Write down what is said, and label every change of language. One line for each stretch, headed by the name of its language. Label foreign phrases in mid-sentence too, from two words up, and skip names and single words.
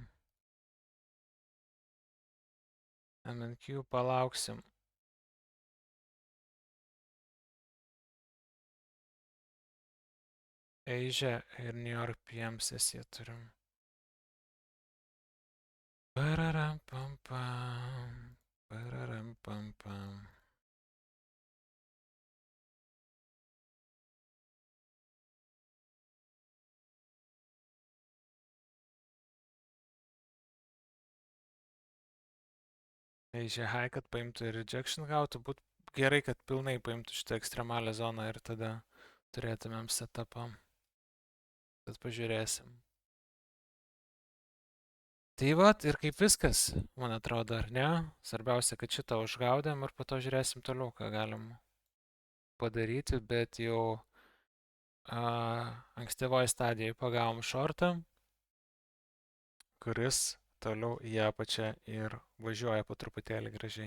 Lithuanian: MNQ palauksim. Asia ir New York PM sesiją turim. Pararam pam pam. Pararam pam pam.
English: Asia high,
Lithuanian: kad paimtų ir rejection gautų, būtų gerai, kad pilnai paimtų šitą ekstremalią zoną ir tada turėtumėm setupą. Tad pažiūrėsim. Tai vat ir kaip viskas, man atrodo, ar ne? Svarbiausia, kad šitą užgaudėm ir po to žiūrėsim toliau, ką galim padaryti, bet jau ankstyvoje stadijoje pagavom šortą, kuris toliau į apačią ir važiuoja po truputėlį gražiai.